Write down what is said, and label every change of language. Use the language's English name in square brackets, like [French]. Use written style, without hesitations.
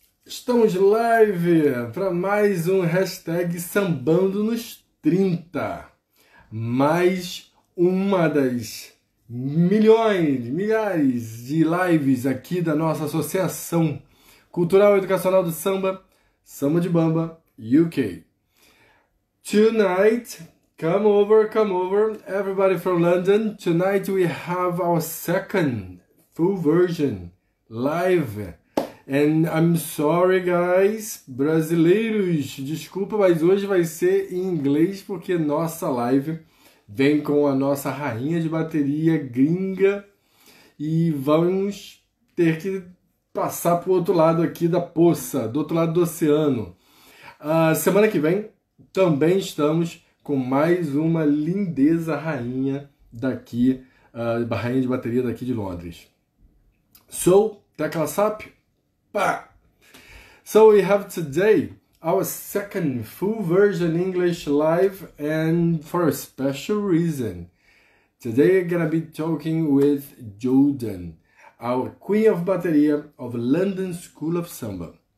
[Portuguese] Estamos live para mais um hashtag Sambando nos 30. Mais uma das milhões, milhares de lives aqui da nossa Associação Cultural e Educacional do Samba, Samba de Bamba, UK. [English] Tonight, come over, everybody from London. Tonight we have our second full version live. And I'm sorry, guys, [Portuguese] brasileiros, desculpa, mas hoje vai ser em inglês porque nossa live vem com a nossa rainha de bateria gringa e vamos ter que passar para o outro lado aqui da poça, do outro lado do oceano. Semana que vem também estamos com mais uma lindeza rainha daqui, rainha de bateria daqui de Londres. So, tecla SAP. [English] So we have today our second full version English live, and for a special reason. Today we're gonna be talking with Jordan, our Queen of Bateria of London School of Samba.